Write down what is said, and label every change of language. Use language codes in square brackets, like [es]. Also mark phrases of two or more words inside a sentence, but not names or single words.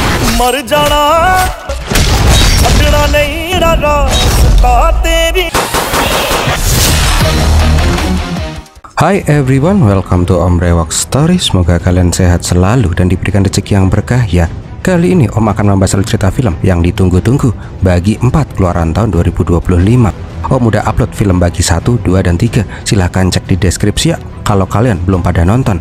[pa] ਮਰ ਜਾਣਾ ਛੱਡਣਾ ਨਹੀਂ ਰਸਤਾ ਤੇਰੀ. [en] Hai everyone, welcome to Om Brewok Story. [id] Semoga kalian sehat selalu dan diberikan rezeki yang berkah ya. Kali ini Om akan membahas cerita film yang ditunggu-tunggu bagi 4 keluaran tahun 2025. Om udah upload film bagi 1, 2, dan 3. Silahkan cek di deskripsi ya kalau kalian belum pada nonton.